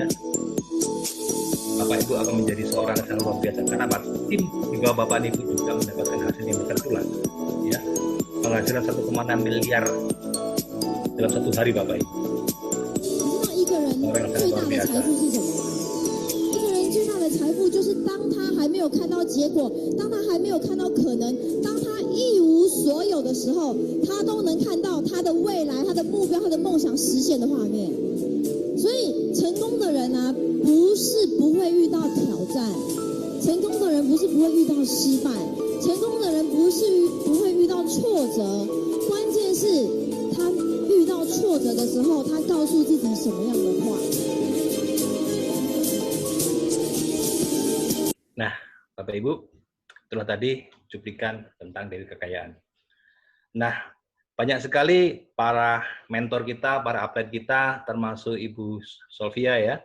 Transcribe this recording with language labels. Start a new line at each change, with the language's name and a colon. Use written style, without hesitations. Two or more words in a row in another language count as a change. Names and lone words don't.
Indonesian: Bapak Ibu akan menjadi seorang yang luar biasa. Karena tim di bawah Bapak dan Ibu juga mendapatkan hasil yang besar pula, ya. Penghasilan 1,6 miliar dalam 1 hari Bapak Ibu. Orang yang sangat luar biasa.
Chinese: 的财富就是当他还没有看到结果，当他还没有看到可能，当他一无所有的时候，他都能看到他的未来、他的目标、他的梦想实现的画面。所以成功的人啊，不是不会遇到挑战，成功的人不是不会遇到失败，成功的人不是不会遇到挫折，关键是他遇到挫折的时候，他告诉自己什么样的话。
Indonesian: Nah, Bapak Ibu, itulah tadi cuplikan tentang Dewi Kekayaan. Nah, banyak sekali para mentor kita, para atlet kita, termasuk Ibu Solvia ya.